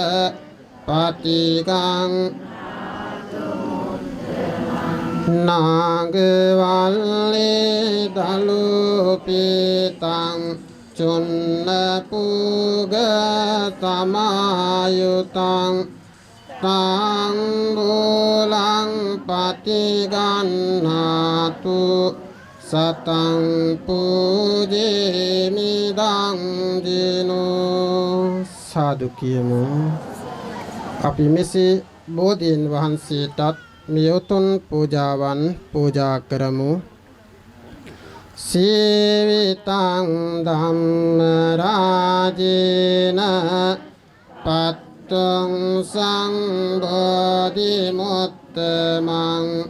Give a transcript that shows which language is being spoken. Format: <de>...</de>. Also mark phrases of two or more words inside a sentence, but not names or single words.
<pi>පතිගං නාගවල්ලේ දලුපිතං චුන්න පුග තමායුතං තං බෝලං පතිගන්නාතු සතං පූජේමි දං ජිනෝ</pi> <si>සාදු කියමු. අපි මෙසේ බෝධීන් වහන්සේටත් මේ උතුම් පූජාවන් පූජා කරමු.</si> <pi>සීවිතං ධම්ම රාජේන පත්තං සංබෝධි මුත්තමං</pi>